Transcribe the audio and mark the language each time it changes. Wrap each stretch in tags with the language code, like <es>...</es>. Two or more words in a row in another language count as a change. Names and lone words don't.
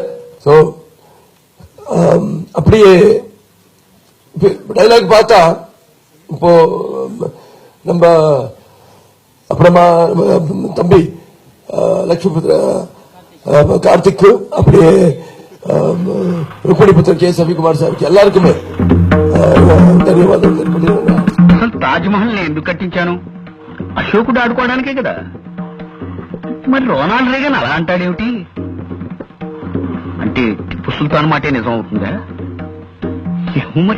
<ta>ஸோ அப்படியே டைலாக் பார்த்தா இப்போ நம்ம அப்புறமா தம்பி லட்சுமிபுத்திர கார்த்திக் அப்படியே ருக்மணிபுத்திர கே ரவிக்குமார் సార్కి எல்லாருக்குமே</ta> <te>ధన్యవాదాలు తెలుపుతున్నాను. అసలు తాజ్మహల్ ని ఎందుకు కట్టించాను? అశోకుడు ఆడుకోవడానికే కదా. మరి రొనాల్డ్ రేగన్ అలా అంటాడేమిటి? అంటే టిప్పు సుల్తాన్ మాటే నిజం అవుతుందా? ఏమో మరి.</te>